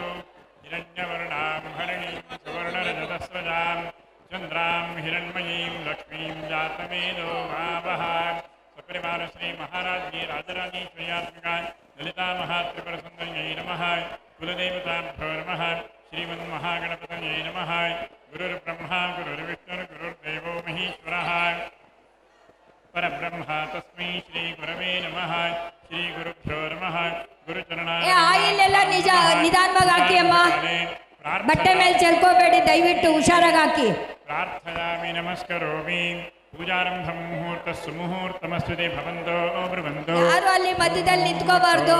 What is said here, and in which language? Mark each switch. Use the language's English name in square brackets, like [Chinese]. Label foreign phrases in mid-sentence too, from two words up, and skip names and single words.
[Sanskrit] हिरण्यवर्णां हरिणीं सुवर्णरजतस्रजां चन्द्रां हिरण्मयीं लक्ष्मीं जातमेधो मावह. सपरिवार श्री महाराज्ञि राजराजेश्वर्यात्मिकाय ललिता महात्रिपुर सुन्दर्यै नमः. कुलदेवताभ्यो नमः. श्रीमन्महागणपतये नमः. गुरुर्ब्रह्म गुरुर्विष्णुर् गुरुर्देवो महेश्वरः. परब्रह्म तस्मै श्री गुरवे नमः. श्री गुरुभ्यो नमः. ಗುರುಚರಣಾಯ. [Kannada] ಆಯಿಲ್ ಎಲ್ಲ ನಿಧಾನವಾಗಿ ಹಾಕಿ ಅಮ್ಮ. ಬಟ್ಟೆ ಮೇಲೆ ಚೆಲ್ಕೋಬೇಡಿ, ದಯವಿಟ್ಟು ಹುಷಾರಾಗಿ ಹಾಕಿ. [Sanskrit] प्रार्थयामि नमस्करोमि. पूजारम्भं मुहूर्त सुमुहूर्तमस्तुते भवन्तो ब्रुवन्तो. [Kannada] ಯಾರು ಅಲ್ಲಿ ಮಧ್ಯದಲ್ಲಿ ನಿಂತ್ಕೋಬಾರ್ದು.